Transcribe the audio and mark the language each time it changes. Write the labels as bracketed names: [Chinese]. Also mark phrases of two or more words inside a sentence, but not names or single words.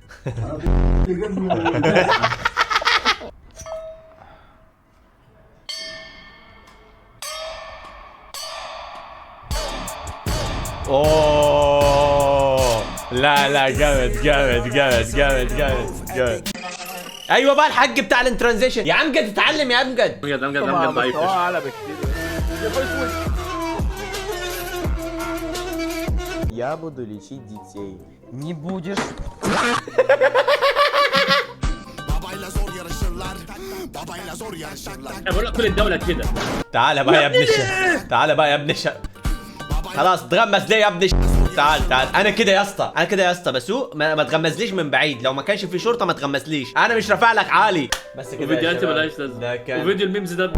[Arabic] اوه لا لا جامد جامد جامد جامد جامد جامد. ايوه بقى الحق بتاع الانترانزيشن يا امجد. اتعلم يا امجد. امجد ضعيف. اعلى بكتير. [Russian] Я буду лечить детей. Не будешь. [Arabic] بقول لك كل الدوله كده. تعال بقى يا ابن تعال بقى يا ابن خلاص تغمز ليه يا ابن تعال انا كده يا اسطى، انا كده يا اسطى بسوق، ما تغمزليش من بعيد، لو ما كانش في شرطه ما تغمزليش، انا مش رافع لك عالي بس كده. وفيديوهات مالهاش لازمه، وفيديو الميمز ده